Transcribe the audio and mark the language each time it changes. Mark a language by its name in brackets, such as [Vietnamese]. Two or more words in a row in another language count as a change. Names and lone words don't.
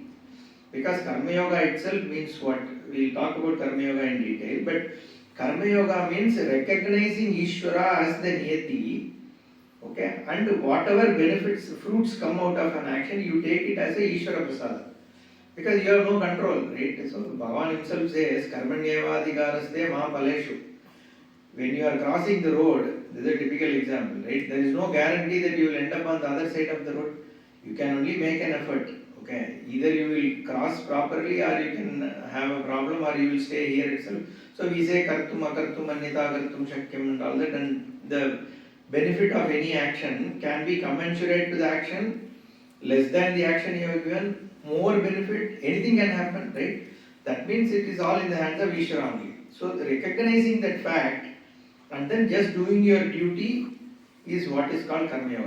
[English] Because [Sanskrit] कर्म योग [English] itself means what? We will talk about [Sanskrit] कर्म योग [English] in detail, but [Sanskrit] कर्म योग [English] means recognizing Ishvara as the Niyati Okay, and whatever benefits, fruits come out of an action, you take it as a [Sanskrit] ईश्वर प्रसाद. [English] Because you have no control, right? So Bhagavan himself says, [Sanskrit] कर्मण्येवाधिकारस्ते मा फलेषु. [English] When you are crossing the road, this is a typical example, right? There is no guarantee that you will end up on the other side of the road. You can only make an effort. Okay, either you will cross properly or you can have a problem or you will stay here itself. So we say [Sanskrit] कर्तुम् अकर्तुम् अन्यथा कर्तुम् शक्यम् [English] and all that, and the benefit of any action can be commensurate to the action, less than the action you have given, more benefit, anything can happen, right? That means it is all in the hands of Ishvara only. So recognizing that fact and then just doing your duty is what is called [Sanskrit] कर्म योग.